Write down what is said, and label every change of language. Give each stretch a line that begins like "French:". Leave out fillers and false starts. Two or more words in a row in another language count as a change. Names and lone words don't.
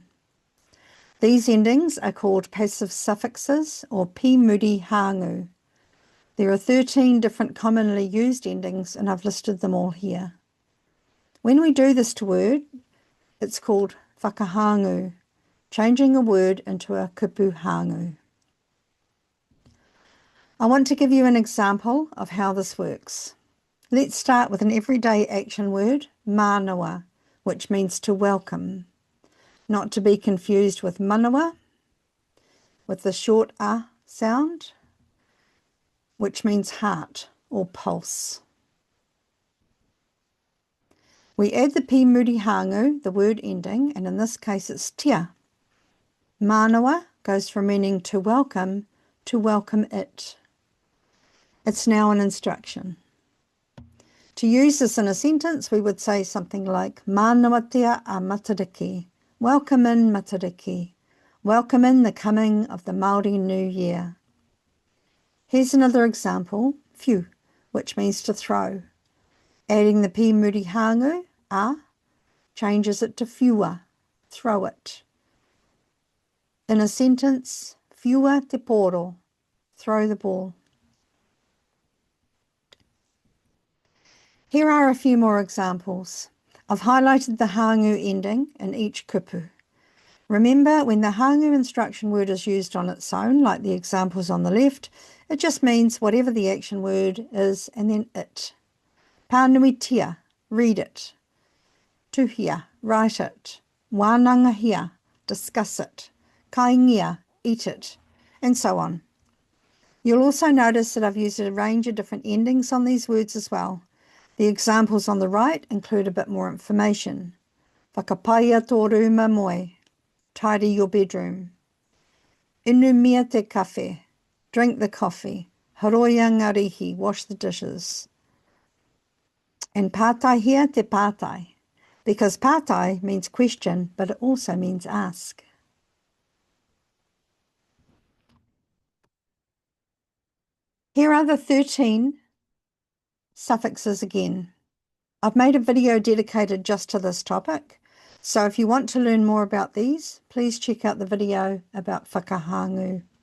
English: These endings are called passive suffixes or
Māori: pi muri hāngu.
English: There are 13 different commonly used endings and I've listed them all here. When we do this to word, it's called whakahāngu, changing a word into a
Māori: kupu hāngu.
English: I want to give you an example of how this works. Let's start with an everyday action word, manawa, which means to welcome. Not to be confused with manawa, with the short a sound, which means heart or pulse. We add the
Māori: pi muri hāngu,
English: the word ending, and in this case it's tia. Manawa goes from meaning to welcome it. It's now an instruction. To use this in a sentence, we would say something like,
Māori: Manawatia a Matariki,
English: welcome in Matariki, welcome in the coming of the Māori New Year. Here's another example, whiu, which means to throw. Adding the
Māori: pi muri hāngu,
English: a, changes it to whiua, throw it. In a sentence,
Māori: whiua te poro,
English: throw the ball. Here are a few more examples. I've highlighted the hāngu ending in each kupu. Remember, when the hāngu instruction word is used on its own, like the examples on the left, it just means whatever the action word is and then it. Pānuitia, read it. Tuhia, write it. Wānangahia, discuss it. Kaingia, eat it, and so on. You'll also notice that I've used a range of different endings on these words as well. The examples on the right include a bit more information.
Māori: Whakapaia tō rūma moe,
English: tidy your bedroom.
Māori: Inu mia te kawhe,
English: drink the coffee.
Māori: Haroia ngā rihi,
English: wash the dishes. And
Māori: pātaihia te pātai,
English: because pātai means question, but it also means ask. Here are the 13 suffixes again. I've made a video dedicated just to this topic, so if you want to learn more about these, please check out the video about whakahāngu.